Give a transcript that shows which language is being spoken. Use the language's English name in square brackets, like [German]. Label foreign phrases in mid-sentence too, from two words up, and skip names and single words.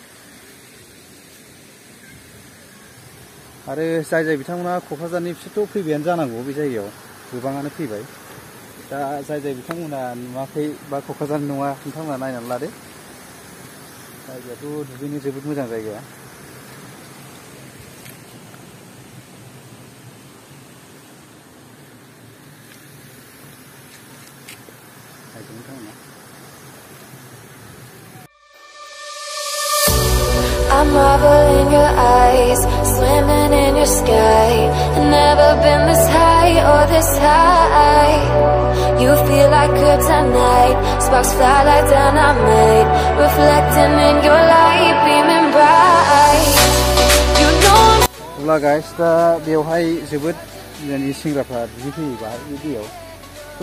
[Bodo] आरो जाय बिथांमोना क'क्राझारनि बिसोरथ' फैबायानो जानांगौ बे जायगायाव गोबाङानो फैबाय दा जाय बिथांमोना नुवाखै बा क'क्राझारनि नङा नोंथांमोना नायनानै लादो जायगायाथ' दुगैनो जोबोद मोजां जायगाया [English] I marvel in your eyes, swimming in your sky. I've never been this high or this high. You feel like kryptonite, sparks fly like dynamite, reflecting in your light, beaming bright. You know I'm [Bodo] अब्ला गाइस दा बेवहाय जोबोद जोंनि सेंग्राफ्रा दुगैफैयो बाहाय बे दैयाव थ'